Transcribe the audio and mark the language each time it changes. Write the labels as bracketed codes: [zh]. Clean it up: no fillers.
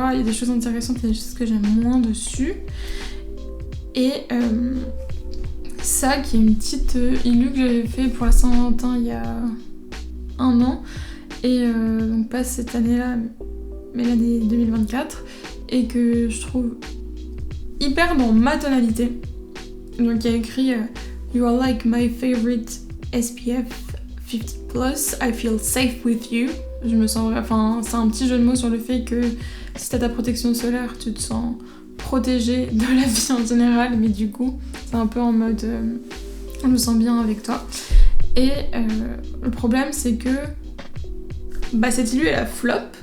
[fr] Il y a des choses intéressantes et des choses que j'aime moins dessus. Et ça qui est une petite illu que j'avais fait pour la Saint-Valentin il y a 1 an. Et donc pas cette année-là, mais l'année 2024. Et que je trouve hyper dans ma tonalité. Donc il y a écrit [en] You are like my favorite SPF 50+, I feel safe with you. [fr] Je me sens... Enfin, c'est un petit jeu de mots sur le fait que si t'as ta protection solaire, tu te sens protégée de la vie en général, mais du coup, c'est un peu en mode... je me sens bien avec toi. Et le problème, c'est que cette illu, elle a flop.